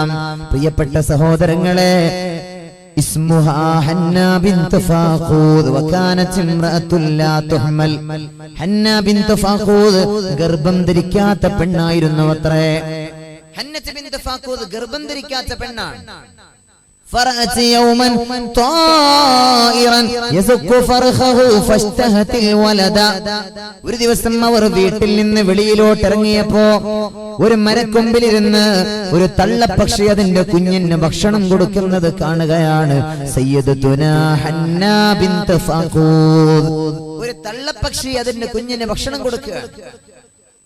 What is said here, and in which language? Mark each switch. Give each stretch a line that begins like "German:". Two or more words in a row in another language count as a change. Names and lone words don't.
Malayalam: പ്രിയപ്പെട്ട സഹോദരങ്ങളെ,
Arabic: اسمها حنة بنت فاقود وكانت امرأة لا تحمل.
Malayalam: ഹന്ന ബിൻത് ഫാഖൂദ് ഗർഭം ധരിക്കാത്ത പെണ്ണായിരുന്നു അത്രേ. ഹന്നത്ത് ബിൻത് ഫാഖൂദ് ഗർഭം ധരിക്കാത്ത പെണ്ണാണ്.
Arabic: فرأت يوما طائرا يزك فرخه فاشتهت الولد.
Malayalam: ഒരു ദിവസം അവർ വീട്ടിൽ നിന്ന് വെളിയിലോട്ട് ഇറങ്ങിയപ്പോ ഒരു മരക്കൊമ്പിലിരുന്ന് ഒരു തള്ളപ്പക്ഷി അതിന്റെ കുഞ്ഞിന് ഭക്ഷണം കൊടുക്കുന്നത് കാണുകയാണ്. സയ്യിദത്തുനാ ഹന്ന ബിൻത് ഫാഖൂദ്, ഒരു തള്ളപ്പക്ഷി അതിന്റെ കുഞ്ഞിന് ഭക്ഷണം കൊടുക്കുക.